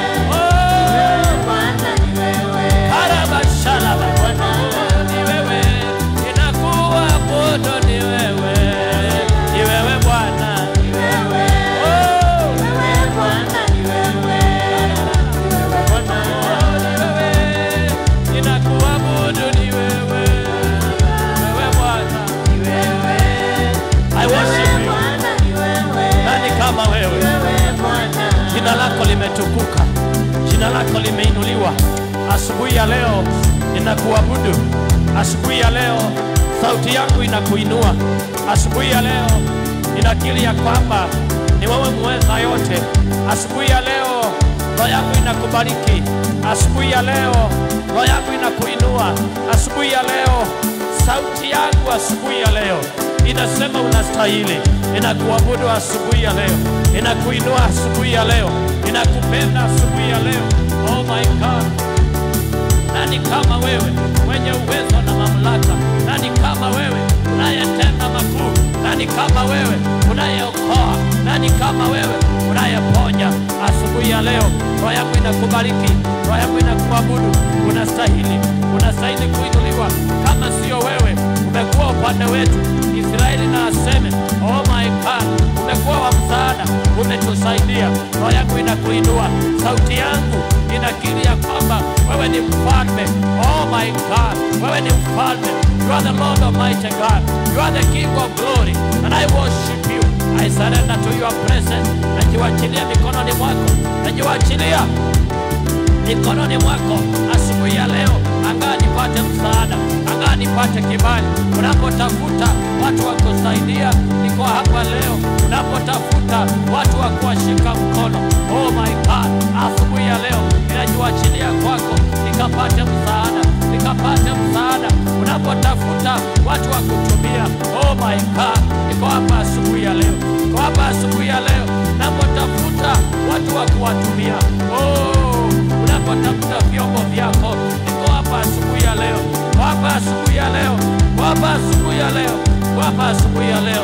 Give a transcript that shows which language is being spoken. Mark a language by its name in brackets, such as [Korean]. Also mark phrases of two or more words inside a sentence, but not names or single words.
[Swahili] Bwana, ni wewe arabashala Bwana, ni wewe inakuabudu, ni wewe Bwana, ni wewe wewe Bwana, ni wewe Bwana, ni wewe inakuabudu, ni wewe Bwana, ni wewe [English] I worship you. [Swahili] Nani kama wewe? Jina lako limetukuka, jina lako limeinuliwa. Asubuhi ya leo ninakuabudu, asubuhi ya leo sauti yangu inakuinua, asubuhi ya leo ninakiri ya kwamba ni wewe muweza yote. Asubuhi ya leo roho yangu inakubariki, asubuhi ya leo roho yangu inakuinua, asubuhi ya leo sauti yangu asubuhi ya leo inasema unastahili. Ninakuabudu asubuhi ya leo, ninakuinua asubuhi ya leo, ninakupenda asubuhi ya leo. [English] Oh my God, [Swahili] nani kama wewe mwenye uwezo na mamlaka? Nani kama wewe unayetenda makuu? Nani kama wewe unayeokoa? Nani kama wewe unayeponya? Asubuhi ya leo roho yangu inakubariki, roho yangu inakuabudu. Unastahili, unastahili kuinuliwa. Kama sio wewe umekuwa upande wetu, Israeli na aseme [English] oh my God, [Swahili] umekuwa wa msaada, umetusaidia. Roho yangu inakuinua, sauti yangu inakiri ya kwamba wewe ni mfalme. [English] Oh my God, [Swahili] wewe ni mfalme. [English] You are the Lord Almighty God, you are the King of glory, and I worship you. I surrender to your presence. [Swahili] Najiwachilia mikononi mwako, najiwachilia mikononi mwako asubuhi ya leo. Anga nipate msaada, anga nipate kibali. Unapotafuta watu wa kusaidia, niko hapa leo. Unapotafuta watu wa kuwashika mkono, [English] oh my God, [Swahili] asubuhi ya leo ninajiwachilia kwako, nikapate msaada, nikapate msaada. Unapotafuta watu wa kutumia, [English] oh my God, [Swahili] niko hapa asubuhi ya leo, niko hapa asubuhi ya leo. Unapotafuta watu wa kuwatumia, unapotafuta vyombo vyako, niko hapa asubuhi ya leo, niko hapa asubuhi ya leo, niko hapa asubuhi ya leo, niko hapa asubuhi ya leo.